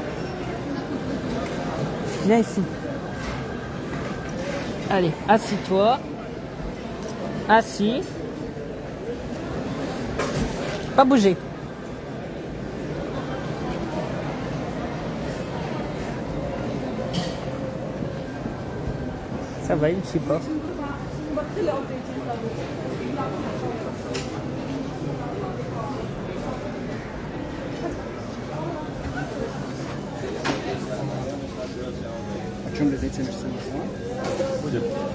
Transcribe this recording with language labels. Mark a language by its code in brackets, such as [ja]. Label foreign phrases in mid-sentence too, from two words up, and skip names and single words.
[fr] Viens ici. Allez, assis-toi. Assis. Pas bouger. Ça va, il ne suit pas. [pl] O czym lecimy z tym? [ru] Будет.